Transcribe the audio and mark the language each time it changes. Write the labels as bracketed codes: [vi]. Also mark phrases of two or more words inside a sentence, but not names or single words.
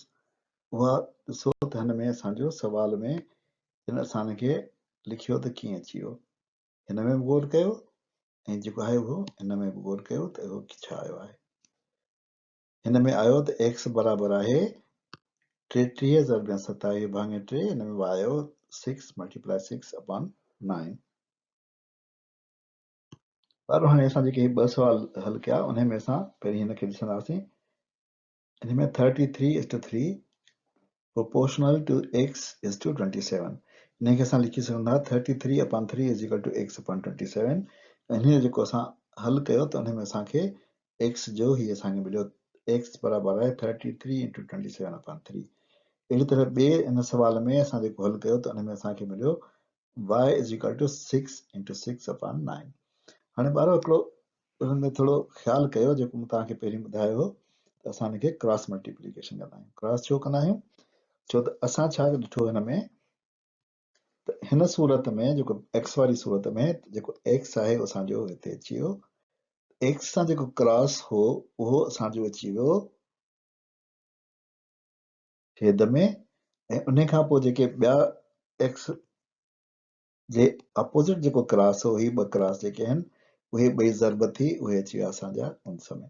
[sd] उहा ॾिसो त हिन में असांजो सुवाल में हिन असां हिनखे लिखियो त कीअं अची वियो। हिन में बि गौर कयो, ऐं जेको आहे उहो हिन में बि गौर कयो त उहो छा आयो आहे। हिन में आयो त x बराबरि आहे 33 ज़रबिया 27 भाङे 3। हिन में आयो 6 [en] multiply 6 upon 9। [sd] पर हाणे असां जेके 2 सुवाल हल कया उन में असां पहिरीं हिनखे ॾिसंदासीं। हिन में [en] 33:3 proportional to x is to 27। [sd] इन खे असां लिखी सघूं था 33 [en] upon 3 is equal to x upon 27। [sd] ऐं हिन जेको असां हल कयो त हुन में असांखे x जो ही असांखे मिलियो, x बराबरि आहे 33 [en] into 27 upon 3। [sd] अहिड़ी तरह ॿिए हिन सुवाल में असां जेको हल कयो त हुन में असांखे मिलियो [en] y is equal to 6 into 6 upon 9। [sd] हाणे ॿारो हिकिड़ो हुन में थोरो ख़्यालु कयो, जेको मूं तव्हांखे पहिरीं ॿुधायो हो त असां हिनखे [en] cross multiplication [sd] कंदा आहियूं। क्रॉस छो कंदा आहियूं, छो त असां छा ॾिठो हिन में त हिन सूरत में जेको एक्स वारी सूरत में जेको एक्स आहे उहो असांजो हिते अची वियो, एक्स सां जेको क्रॉस हो उहो असांजो अची वियो छेद में, ऐं उन खां पोइ जेके ॿिया एक्स जे अपोज़िट जेको क्रॉस हो, ही 2 क्रॉस जेके आहिनि उहे ॿई ज़रब थी उहे अची विया असांजा उनस में।